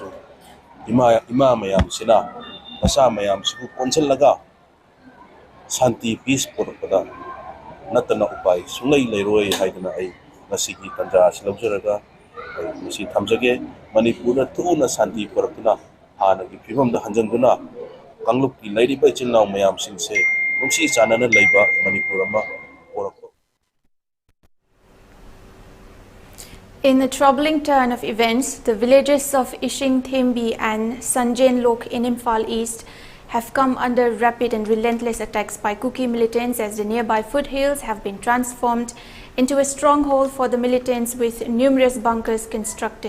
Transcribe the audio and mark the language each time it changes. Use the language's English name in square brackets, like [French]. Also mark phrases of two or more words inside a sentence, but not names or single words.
[Manipuri] ꯏꯃꯥ ꯃꯌꯥꯝꯁꯤꯅ ꯃꯆꯥ ꯃꯌꯥꯝꯁꯤꯕꯨ ꯀꯣꯟꯁꯤꯜꯂꯒ ꯁꯥꯟꯇꯤ ꯄꯤꯁ ꯄꯨꯔꯛꯄꯗ ꯅꯠꯇꯅ ꯎꯄꯥꯏ ꯁꯨꯡꯂꯩ ꯂꯩꯔꯣꯏ ꯍꯥꯏꯗꯅ ꯑꯩ ꯉꯁꯤꯒꯤ ꯇꯥꯟꯖꯥ ꯑꯁꯤ ꯂꯧꯖꯔꯒ ꯑꯩ ꯃꯁꯤ ꯊꯝꯖꯒꯦ ꯃꯅꯤꯄꯨꯔꯗ ꯊꯨꯅ ꯁꯥꯟꯇꯤ ꯄꯨꯔꯛꯇꯨꯅ ꯍꯥꯟꯅꯒꯤ ꯐꯤꯕꯝꯗ ꯍꯟꯖꯤꯟꯗꯨꯅ ꯀꯥꯡꯂꯨꯞꯀꯤ ꯂꯩꯔꯤꯕ ꯏꯆꯤꯜ ꯏꯅꯥꯎ ꯃꯌꯥꯝꯁꯤꯡꯁꯦ ꯅꯨꯡꯁꯤ ꯆꯥꯟꯅꯅ ꯂꯩꯕ ꯃꯅꯤꯄꯨꯔ ꯑꯃ ꯄꯨꯔꯛꯄ. [English] In a troubling turn of events, the villages of Ishingthembi and Sanjenlok in Imphal East have come under rapid and relentless attacks by Kuki militants as the nearby foothills have been transformed into a stronghold for the militants with numerous bunkers constructed.